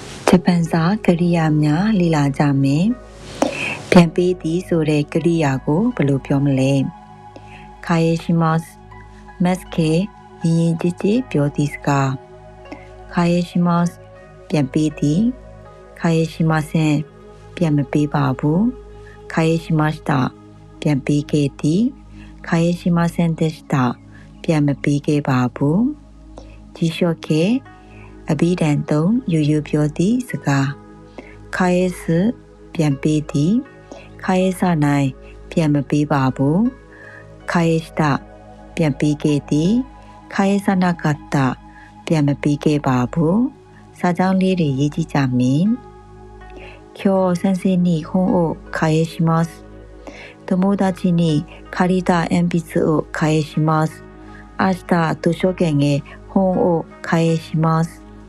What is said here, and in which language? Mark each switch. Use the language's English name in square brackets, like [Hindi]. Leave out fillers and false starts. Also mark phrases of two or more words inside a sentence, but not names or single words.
[Burmese] ဂျပန်စာကရိယာများလေ့လာကြမယ်။ပြန်ပေးသည်ဆိုတဲ့ကရိယာကိုဘယ်လိုပြောမလဲ။返しますမတ်ကေရင်ကြည်ကြည် ပြောသည်စကား返しますပြန်ပေးသည်返しませんပြန်မပေးပါဘူး返しましたပြန်ပေးခဲ့ သည်返しませんでしたပြန်မပေးခဲ့ပါဘူးဒီလျှော့ခဲ့အဘိဓမ္မာသုံးရိုး ရိုးပြောသည့်စကား返すပြန်ပေးသည်返さないပြန်မပေးပါဘူး返したပြန်ပေးခဲ့သည်返さなかったပြန်မပေးခဲ့ပါဘူးစာကြောင်းလေးတွေရေးကြည့်ကြမယ် [Japanese] 今日先生に本を返します友達に借りた鉛筆を返します明日図書券へ本を返します